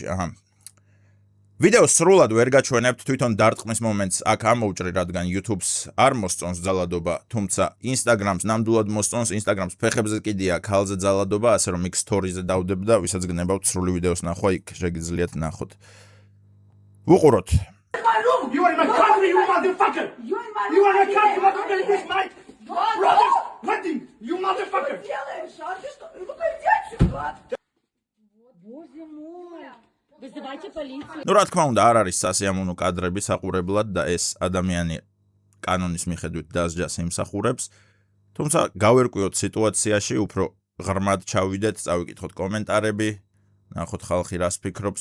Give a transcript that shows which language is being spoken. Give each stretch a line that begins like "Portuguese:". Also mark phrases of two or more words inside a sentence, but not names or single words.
Georgian: აჰა. ვიდეოს სრულად ვერ გაჩვენებთ, თვითონ დარტყმის მომენტს აქ ამოვჭრი, რადგან YouTube-ს არ მოსწონს ძალადობა, თუმცა Instagram-ს ნამდვილად მოსწონს, Instagram-ს ფეხებზე კიდია ქალზე ძალადობა, ასე რომ იქ stories-ზე დავდებ და ვისაც გნებავთ სრული ვიდეოს ნახვა, იქ შეგიძლიათ ნახოთ. ვუყუროთ.
English: You are in my country, you motherfucker! You are in my country, motherfucker! This my brothers! Nothing! You motherfucker!
Russian: Боже мой! Вызывайте полицию.
Georgian: რა თქმა უნდა, არ არის სასიამოვნო კადრები საყურებლად და ეს ადამიანი კანონის მიხედვით დასჯას იმსახურებს, თუმცა გავერკვიოთ სიტუაციაში, უფრო ღრმად ჩავიდეთ, წავიკითხოთ კომენტარები, ნახოთ ხალხი რას ფიქრობს.